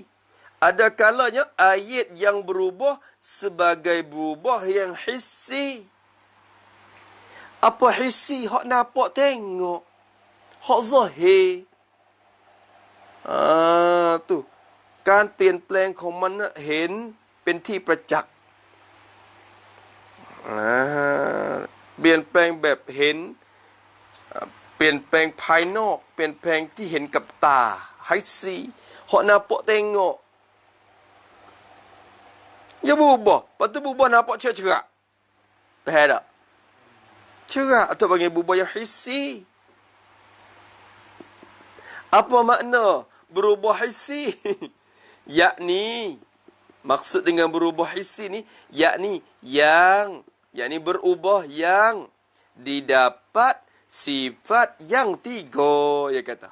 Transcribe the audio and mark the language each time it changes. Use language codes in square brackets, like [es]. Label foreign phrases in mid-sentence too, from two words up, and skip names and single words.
[ms] Ada kalanya ayat yang berubah sebagai berubah yang hissi. Apa hissi? Hak nampak tengok. Hak zahir. Tu. [th] Kan เปลี่ยนแปลงของมันนะเห็นเป็นที่ประจักษ์เปลี่ยนแปลงแบบเห็นเปลี่ยนแปลงภายนอกเปลี่ยนแปลงที่เห็นกับตา [ms] hissi hak nampak tengok dia berubah lepas tu berubah nampak cerah-cerah faham tak cerah atau panggil berubah yang hissi apa makna berubah hissi yakni maksud dengan berubah hissi ni yakni berubah yang didapat sifat yang tiga, dia kata.